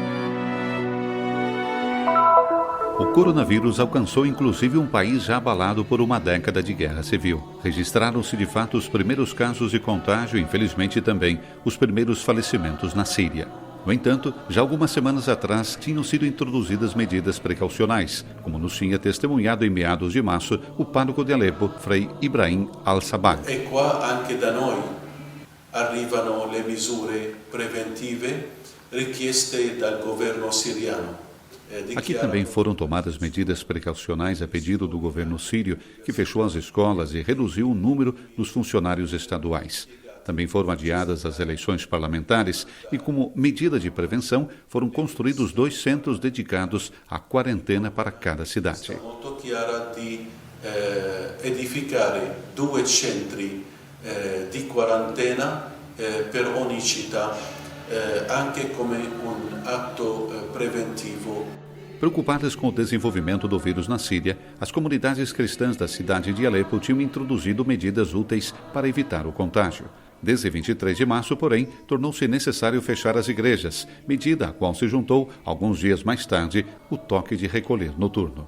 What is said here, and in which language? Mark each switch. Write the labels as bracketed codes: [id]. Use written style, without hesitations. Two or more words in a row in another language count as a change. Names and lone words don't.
[pt] O coronavírus alcançou inclusive um país já abalado por uma década de guerra civil. Registraram-se de fato os primeiros casos de contágio e, infelizmente, também os primeiros falecimentos na Síria. No entanto, já algumas semanas atrás tinham sido introduzidas medidas precaucionais, como nos tinha testemunhado em meados de março o pároco de Alepo, Frei Ibrahim al-Sabah. [it] E qua anche da noi arrivano le misure preventive richieste dal governo siriano. [pt] Aqui também foram tomadas medidas precaucionais a pedido do governo sírio, que fechou as escolas e reduziu o número dos funcionários estaduais. Também foram adiadas as eleições parlamentares e, como medida de prevenção, foram construídos 2 centros dedicados à quarentena para cada cidade. [it] Molto chiara di edificare 2 centri di quarantena per ogni città, anche come un atto preventivo. [pt] Preocupadas com o desenvolvimento do vírus na Síria, as comunidades cristãs da cidade de Alepo tinham introduzido medidas úteis para evitar o contágio. Desde 23 de março, porém, tornou-se necessário fechar as igrejas, medida a qual se juntou, alguns dias mais tarde, o toque de recolher noturno.